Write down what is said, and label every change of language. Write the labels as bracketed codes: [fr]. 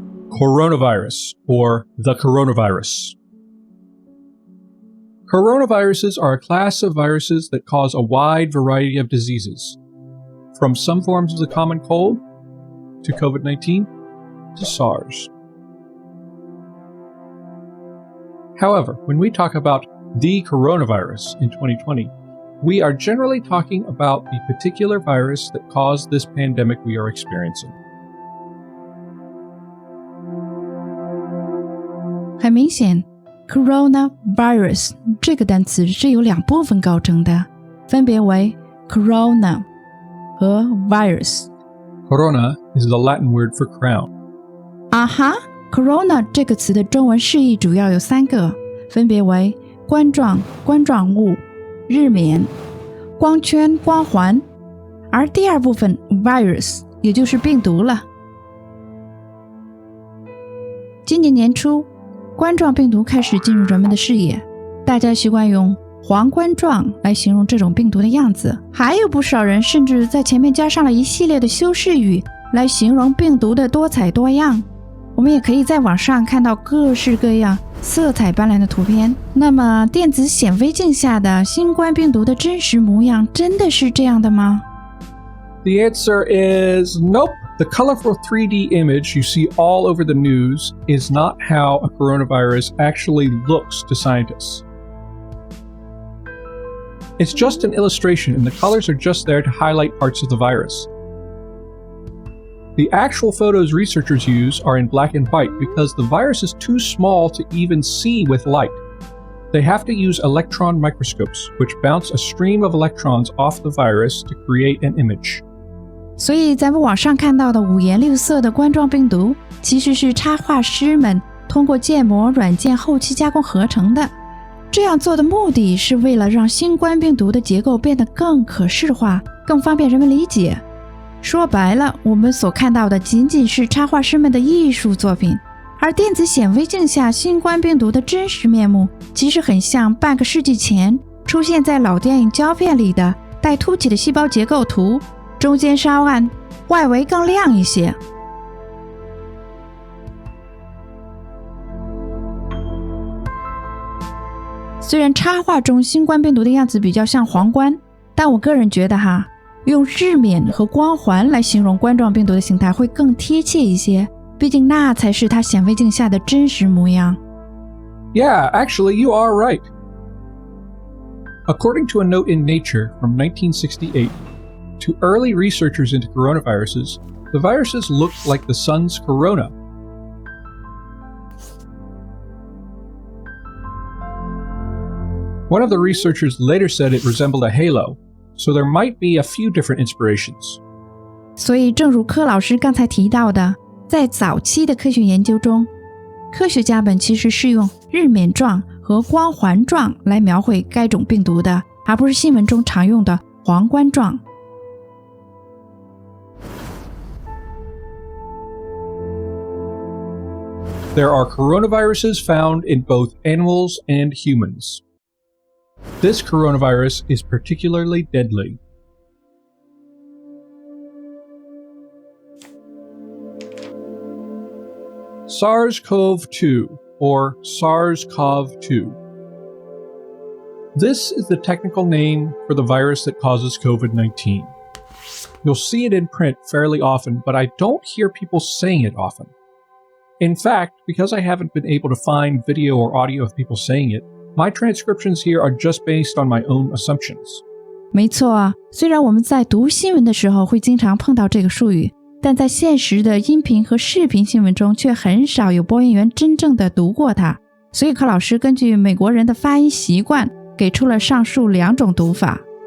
[en] Coronavirus, or the coronavirus.Coronaviruses are a class of viruses that cause a wide variety of diseases, from some forms of the common cold to COVID-19 to Sars. However, when we talk about the coronavirus in 2020, we are generally talking about the particular virus that caused this pandemic we are experiencing. [zh] 很明显 coronavirus 这个单词是由两部分构成的，分别为 corona 和 virus。Corona [en] is the Latin word for crown. [zh] Corona 这个词的中文释义主要有3个，分别为冠状、冠状物、日冕、光圈、光环，而第二部分 virus 也就是病毒了。今年年初，冠状病毒开始进入人们的视野，大家习惯用皇冠状来形容这种病毒的样子，还有不少人甚至在前面加上了一系列的修饰语来形容病毒的多彩多样。我们也可以在网上看到各式各样色彩斑斓的图片。那么电子显微镜下的新冠病毒的真实模样真的是这样的吗？ [en] The answer is nope. The colorful 3D image you see all over the news is not how a coronavirus actually looks to scientists. It's just an illustration, and the colors are just there to highlight parts of the virus.The actual photos researchers use are in black and white because the virus is too small to even see with light. They have to use electron microscopes, which bounce a stream of electrons off the virus to create an image. [zh] 所以咱们网上看到的五颜六色的冠状病毒，其实是插画师们通过建模软件后期加工合成的。这样做的目的是为了让新冠病毒的结构变得更可视化，更方便人们理解。说白了，我们所看到的仅仅是插画师们的艺术作品，而电子显微镜下新冠病毒的真实面目，其实很像半个世纪前出现在老电影胶片里的带凸起的细胞结构图，中间稍暗，外围更亮一些。虽然插画中新冠病毒的样子比较像皇冠，但我个人觉得用日冕和光环来形容冠状病毒的形态会更贴切一些，毕竟那才是它显微镜下的真实模样。 [en] Yeah, actually, you are right. According to a note in Nature from 1968, to early researchers into coronaviruses, the viruses looked like the sun's corona. One of the researchers later said it resembled a halo.So there might be a few different inspirations. [zh] 所以正如柯老师刚才提到的，在早期的科学研究中，科学家们其实是用日冕状和光环状来描绘该种病毒的，而不是新闻中常用的皇冠状。 [en] There are coronaviruses found in both animals and humans.This coronavirus is particularly deadly. SARS-CoV-2, or SARS-CoV-2. This is the technical name for the virus that causes COVID-19. You'll see it in print fairly often, but I don't hear people saying it often. In fact, because I haven't been able to find video or audio of people saying it,My transcriptions here are just based on my own assumptions. [zh] 没错，虽然我们在读新闻的时候会经常碰到这个术语，但在现实的音频和视频新闻中却很少有播音员真正的读过它。所以柯老师根据美国人的发音习惯，给出了上述2种读法。